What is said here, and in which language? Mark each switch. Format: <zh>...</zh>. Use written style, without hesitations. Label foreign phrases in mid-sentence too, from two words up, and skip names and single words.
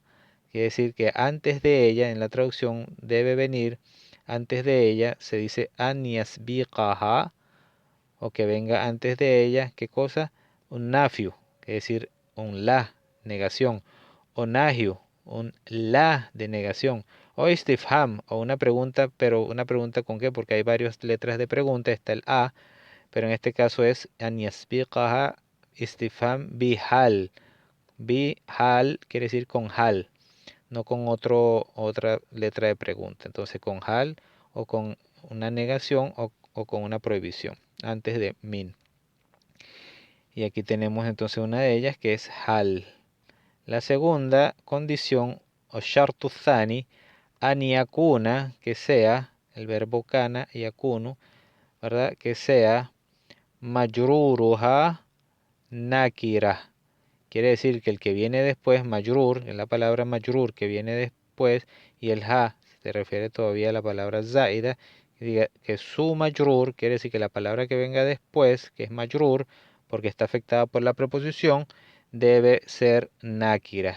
<es>Quiere decir que antes de ella, en la traducción, debe venir, antes de ella se dice</es> <ar>أن يسبقها,</ar> <es>o que venga antes de ella, ¿qué cosa? Un nafiu, que es decir, un la, negación, o nahyu, un la de negación, o istifham, o una pregunta, pero una pregunta con qué, porque hay varias letras de pregunta, está el a, pero en este caso es</es> <ar>أن يسبقها استفهام بهل.</ar> <es>Bihal quiere decir con hal, no con otra letra de pregunta. Entonces con hal o con una negación o con una prohibición antes de min. Y aquí tenemos entonces una de ellas que es hal. La segunda condición o</es> <ar>شرط ثاني أن يكون,</ar> <es>que sea, el verbo</es> <ar>كان يكون,</ar> <es>¿verdad? Que sea</es> <ar>مجرورها نكرة.</ar> <es>Quiere decir que el que viene después, majrur, en la palabra majrur que viene después, y el ha se refiere todavía a la palabra zaida, que su majrur quiere decir que la palabra que venga después, que es majrur, porque está afectada por la preposición, debe ser nakira.</es>